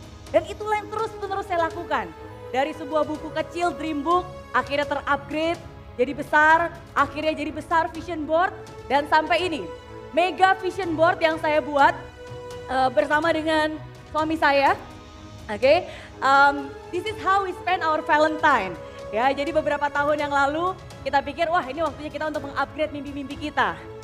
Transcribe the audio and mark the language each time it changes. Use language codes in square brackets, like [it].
[id] Dan itulah yang terus-menerus saya lakukan. Dari sebuah buku kecil, dream book, akhirnya terupgrade, jadi besar, akhirnya jadi besar vision board. Dan sampai ini, mega vision board yang saya buat bersama dengan suami saya. [en] Oke, this is how we spend our Valentine. [id] Ya, jadi beberapa tahun yang lalu kita pikir, wah ini waktunya kita untuk mengupgrade mimpi-mimpi kita.